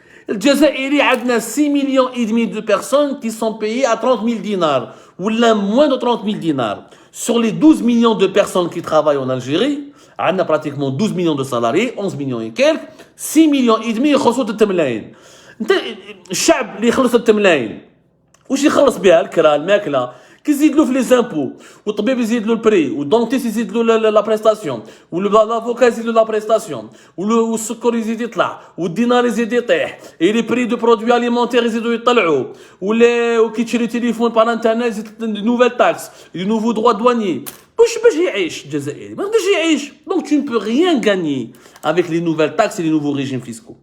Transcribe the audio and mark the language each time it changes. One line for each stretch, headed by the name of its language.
Arabic: الجزائري عندنا
French: 6 millions et demi de personnes qui sont payées à 30 000 dinars ou là moins de 30 000 dinars. Sur les 12 millions de personnes qui travaillent en Algérie, on a pratiquement 12 millions de salariés, 11 millions et quelques, 6 millions et demi
Arabic: يخلصوا التملاين. الشعب اللي يخلص التملاين واش يخلص بها الكرا الماكله كيزيد له في لي زامبو والطبيب يزيد له البري والدونتيست يزيد له لا بريستاسيون والافوكا يزيد له لا بريستاسيون والسكر يزيد يطلع والدينار يزيد يطيح اي لي بري دو برودوي اليمونتير يزيدوا يطلعوا وكي تشري تليفون بار انترنت يزيد نوفيل تاكس دي نوفو دروا دوانيي باش يعيش الجزائري ما يقدرش يعيش.
French: Donc tu ne peux rien gagner avec les nouvelles taxes et les nouveaux régimes fiscaux.